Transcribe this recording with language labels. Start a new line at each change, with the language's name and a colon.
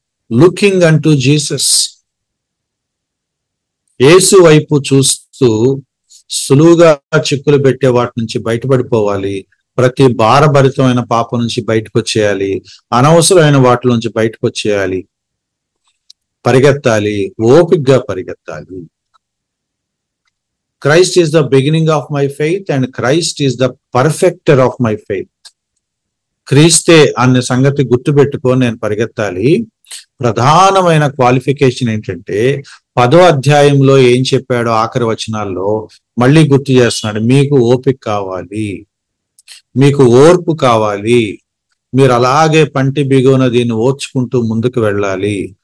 Telugu: Looking అంటూ Jesus, యేసు వైపు చూస్తూ సులువుగా చిక్కులు పెట్టే వాటి నుంచి బయటపడిపోవాలి. ప్రతి భారభరితమైన పాపం నుంచి బయటకు వచ్చేయాలి, అనవసరమైన వాటి నుంచి బయటకు వచ్చేయాలి, పరిగెత్తాలి, ఓపికగా పరిగెత్తాలి.
English: Christ is the beginning of my faith and Christ is the perfecter of my faith.
Telugu: క్రీస్తే అనే సంగతి గుర్తుపెట్టుకొని నేను పరిగెత్తాలి. ప్రధానమైన క్వాలిఫికేషన్ ఏంటంటే, 10వ అధ్యాయంలో ఏం చెప్పాడో ఆఖరి వచనాల్లో మళ్ళీ గుర్తు చేస్తున్నాడు. మీకు ఓపిక కావాలి, మీకు ఓర్పు కావాలి, మీరు అలాగే పంటి బిగున దీన్ని ఓర్చుకుంటూ ముందుకు వెళ్ళాలి.